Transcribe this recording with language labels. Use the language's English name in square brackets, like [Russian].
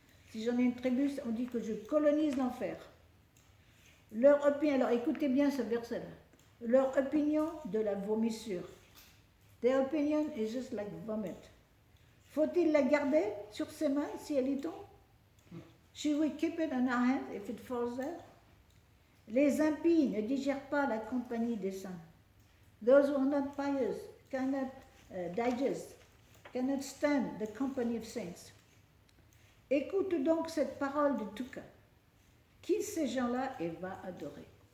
[French] Si j'en ai une tribu, on dit que je colonise l'enfer. Leur opinion, alors écoutez bien ce verset-là. Leur opinion de la vomissure. [English] Their opinion is just like vomit. [French] Faut-il la garder sur ses mains si elle y tombe? [English] Should we keep it in our hands if it falls there? [French] Les impies ne digèrent pas la compagnie des saints. [English] Those who are not pious cannot digest, cannot stand the company of saints. [French] Écoute donc cette parole de Tuka. Qui ces gens-là et va adorer?